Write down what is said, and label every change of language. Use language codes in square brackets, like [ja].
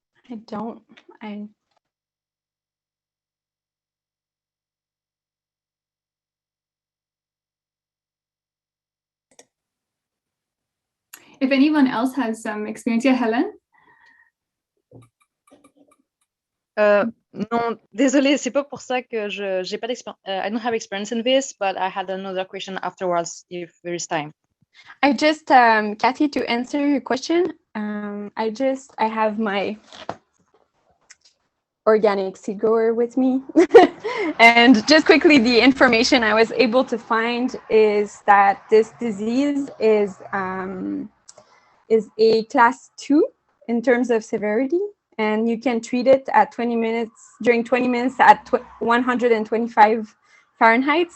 [en] I don't. If anyone else has some experience, yeah, Helen? [fr] Non, désolée, c'est pas pour ça que j'ai pas d'expérience. [en] I don't have experience in this, but I had another question afterwards if there is time. I just, Kathy, to answer your question, I have my organic seed grower with me. And just quickly, the information I was able to find is that this disease is a class 2 in terms of severity, and you can treat it at 20 minutes at 125 Fahrenheit.